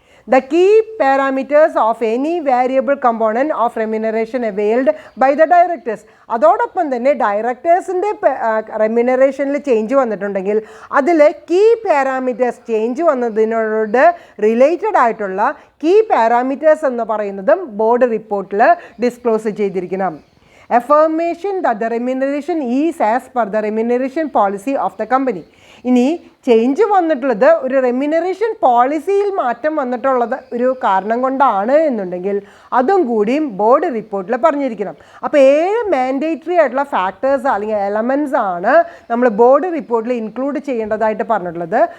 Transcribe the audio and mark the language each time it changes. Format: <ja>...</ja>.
<en>The key parameters of any variable component of remuneration availed by the directors.</en> <ml>അതോടൊപ്പം തന്നെ ഡയറക്ടേഴ്സിൻ്റെ റെമ്യൂണറേഷനിൽ change വന്നിട്ടുണ്ടെങ്കിൽ അതിൽ key parameters change വന്നതിനോട് related ആയിട്ടുള്ള key parameters എന്ന് പറയുന്നതും ബോർഡ് റിപ്പോർട്ടിൽ ഡിസ്ക്ലോസ് ചെയ്തിരിക്കണം.</ml> <en>Affirmation that the remuneration is as per the remuneration policy of the company.</en> <ml>ഇനി ചേഞ്ച് വന്നിട്ടുള്ളത് ഒരു റെമ്യൂണറേഷൻ പോളിസിയിൽ മാറ്റം വന്നിട്ടുള്ളത് ഒരു കാരണം കൊണ്ടാണ് എന്നുണ്ടെങ്കിൽ അതും കൂടിയും ബോർഡ് റിപ്പോർട്ടിൽ പറഞ്ഞിരിക്കണം. അപ്പോൾ 7 മാൻഡേറ്ററി ആയിട്ടുള്ള ഫാക്ടേഴ്സ് അല്ലെങ്കിൽ എലമെൻറ്റ്സ് ആണ് നമ്മൾ ബോർഡ് റിപ്പോർട്ടിൽ ഇൻക്ലൂഡ് ചെയ്യേണ്ടതായിട്ട് പറഞ്ഞിട്ടുള്ളത്.</ml>